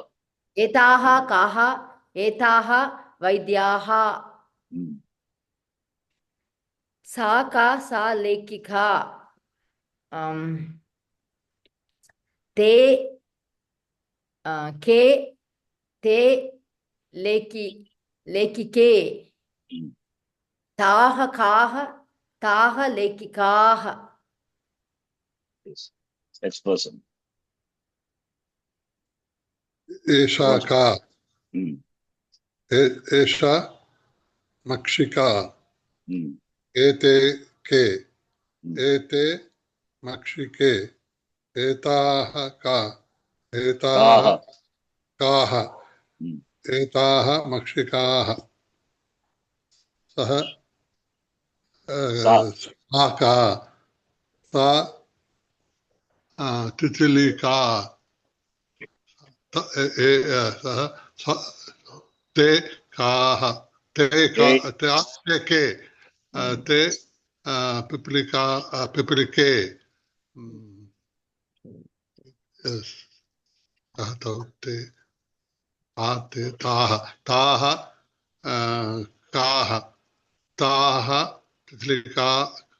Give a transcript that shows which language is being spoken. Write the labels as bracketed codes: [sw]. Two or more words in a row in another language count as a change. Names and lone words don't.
[sa] एताः काः एताः वैद्याः सा का सा लेखिका ते के ते लेखिके ताः काः ताः लेखिकाः [en] Next person. [sa] एषा का. एषा मक्षिका. ते के। एते मक्षिके. एताः का. एताः काः. एताः मक्षिकाः। सः सका. सा तितिलिका. ते काः. ते के। ते पिपीलिके. Yes. ते ताः. ताः काः। ताः तितिलिकाः.